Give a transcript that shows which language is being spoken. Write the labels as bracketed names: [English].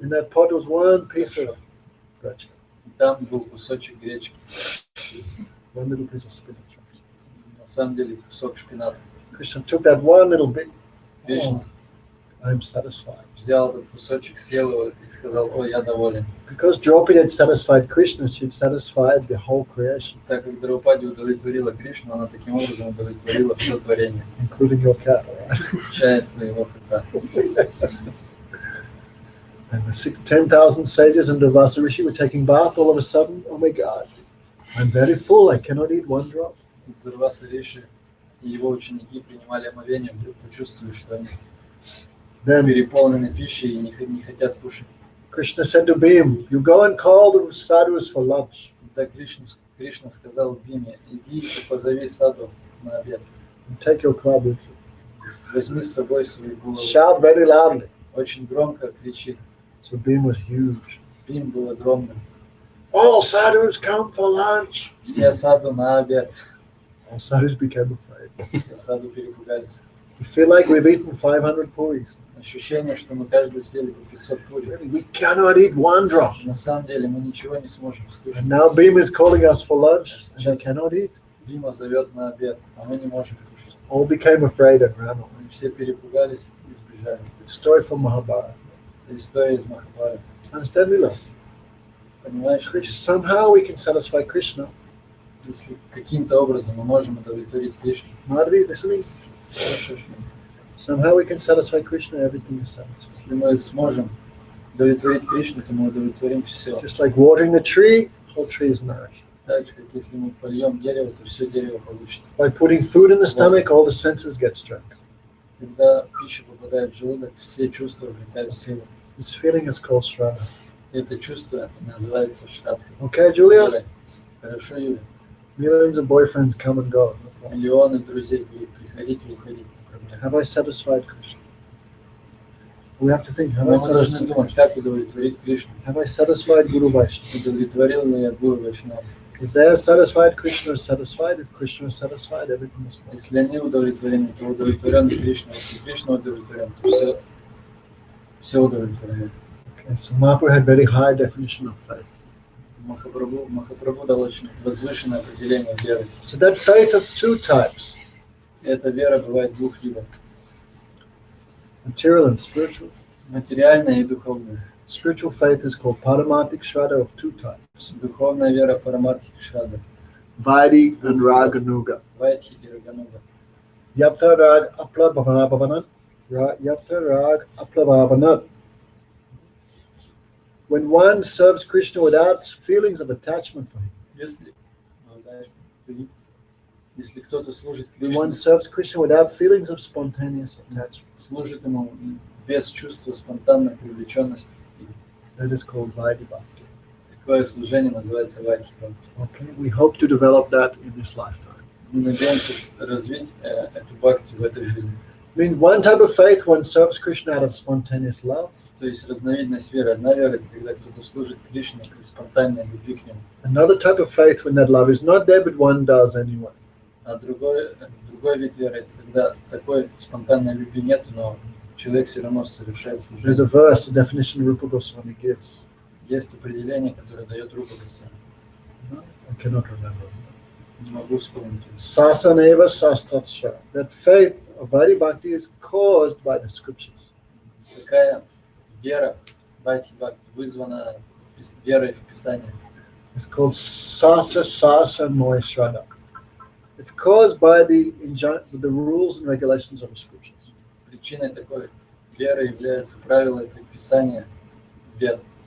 [English] In that pot was one piece of gretchen, [Russian] И там был кусочек гречки. [English] one little piece of spinach. [Russian] На самом деле кусок шпината. [English] Krishna took that one little bit. [Russian] Кришна [English] I'm satisfied. [Russian] взял этот кусочек, съел его и сказал, ой, я доволен. [English] Because Draupadi had satisfied Krishna, she had satisfied the whole creation, [Russian] Так как Драупади удовлетворила Кришну, она таким образом удовлетворила все творение, [English] including your cat. Right? [Russian] включая твоего кота. [English] And the 10,000 sages and Durvasa Rishi were taking bath all of a sudden. Oh my God, I'm very full. I cannot eat one drop. [Russian] Дурваса Риши и его ученики принимали омовение, вдруг почувствовали, что они [English] Then [Russian] переполнены пищей и не хотят кушать. [English] Krishna said to Bhim, you go and call the sadhus for lunch. [Russian] И так Кришна сказал Биме, иди и позови саду на обед. [English] And take your club with you. [Russian] Возьми с собой свою булаву. [English] Shout very loudly. [Russian] Очень громко кричи. [English] So Bhim was huge. [Russian] Бим был огромным. [English] All sadhus come for lunch. [Russian] Все саду на обед. [English] All sadhus became afraid. [Russian] Все саду перепугались. [English] We feel like we've eaten 500 puris. [Russian] Ощущение, что мы каждый съели по 500 пури. [English] Really, we cannot eat one drop. [Russian] На самом деле мы ничего не сможем скушать. [English] And now Bhim is calling us for lunch, and we cannot eat. [Russian] Бима зовет на обед, а мы не можем кушать. [English] All became afraid and ran away. [Russian] Мы все перепугались и сбежали. [English] It's a story from Mahabharata. [Russian] Это история из Махабхарата. [English] Understand, Lila? [Russian] Понимаешь, [English] Somehow we can satisfy Krishna. [Russian] если каким-то образом мы можем удовлетворить Кришну, [English] Madhvi, listening? Somehow we can satisfy Krishna, everything is satisfied. [Russian] если мы сможем удовлетворить Кришну, то мы удовлетворим все. [English] Just like watering the tree, the whole tree is nourished. [Russian] Так же, как если мы польем дерево, то все дерево получит. [English] By putting food in the stomach, all the senses get strength. [Russian] Когда пища попадает в желудок, все чувства обретают силу. [English] This feeling is called Shraddha. [Russian] Это чувство называется шрадха. [English] Okay, Julia? [Russian] Хорошо, Юля. [English] Millions of boyfriends come and go. [Russian] Миллионы друзей будут приходить и уходить. [English] Have I satisfied Krishna? We have to think, have [Russian] Но [English] I [Russian] мы должны [English] satisfied, [Russian] думать, как удовлетворить Кришну. [English] have I satisfied Guru Vaishnava? [Russian] Удовлетворил ли я Гуру Вайшнава? [English] If they are satisfied, Krishna is satisfied. If Krishna is satisfied, everything is fine. [Russian] Если они удовлетворены, то удовлетворен Кришна. Если Кришна удовлетворен, то все удовлетворено. [English] Okay, so Mahaprabhu had very high definition of faith. [Russian] Махапрабху дал очень возвышенное определение веры. [English] So that faith of two types, [Russian] Эта вера бывает двух видов. [English] material and spiritual. [Russian] Материальная и духовная. [English] Spiritual faith is called Paramartik Shraddha of two types, [Russian] Духовная вера Парамартхи Шрада. [English] Vaidi and Raganuga. [Russian] Вайтхи и Рагануга. [Sanskrit] Yatra Rag Aplabhavanat. Yatra Rag Aplabhavanat. [English] When one serves Krishna without feelings of attachment for him, [Russian] Если кто-то служит [English] when [Russian] Кришне, [English] one serves Krishna without feelings of spontaneous attachment, [Russian] служит ему без чувства спонтанной привлеченности, [English] that is called Vaidi Bhakti. [Russian] такое служение называется вайтхи бхакти. [English] Okay, we hope to develop that in this lifetime. [Russian] Мы надеемся развить эту бхакти в этой жизни. [English] I mean, one type of faith, one serves Krishna out of spontaneous love. [Russian] То есть разновидность веры. Одна вера — это когда кто-то служит Кришне из спонтанной любви к нему. [English] Another type of faith when that love is not there, but one does anyway. [Russian] А другой вид веры — это когда такой спонтанной любви нет, но человек все равно совершает [English] There's a verse, a definition Rupa Goswami gives. [Russian] Есть определение, которое дает Рупа Госвами. [English] I cannot remember. [Russian] Не могу вспомнить. [Sanskrit] Sasaneva Sastatsha. [English] That faith of Vaidi Bhakti is caused by the scriptures. [Russian] Такая вера Вайтхи Бхакти вызвана верой в Писание. [English] It's called Sastra Sasa Moy Shraddha. It's caused by the rules and regulations of the scriptures. [Russian] Причиной такой веры являются правила и предписания вет.